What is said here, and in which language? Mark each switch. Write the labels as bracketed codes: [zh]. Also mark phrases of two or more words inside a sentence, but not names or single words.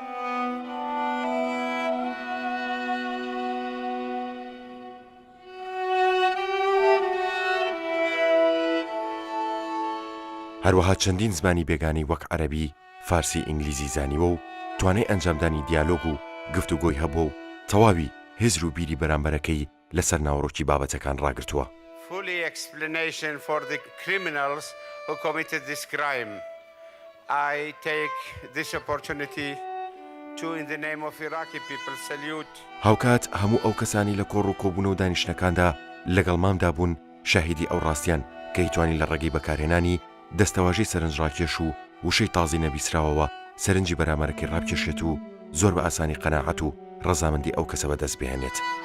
[ckb] هەروەها چەندین زمانی بێگانی وەک عەرەبی، فارسی، ئینگلیزی زانیوە و توانای ئەنجامدانی دیالۆگ و گفتوگۆی هەبووە و تەواوی هێزر و بیری بەرامبەرەکەی لەسەر ناوەڕۆکی بابەتەکان ڕاگرتووە. [en] Fully explanation for the criminals who committed this crime. I take this opportunity to, in the name of Iraqi people, salute. [ckb] هاوکات هەموو ئەو کەسانی لە کۆڕ و کۆبوونە و دانیشتەکاندا لەگەڵ مامدا بوون شاهیدی ئەو ڕاستیان کە هیتوانی لە ڕێگەی بەکارهێنانی دەستەواژەی سەرنجڕاکێش و وشەی تازی نەبیسراوەوە سەرنجی بەرامبەرەکەی ڕابکێشێت و زۆر بە ئاسانی قەناعەت و ڕەزامەندی ئەو کەسە بەدەست بهێنێت.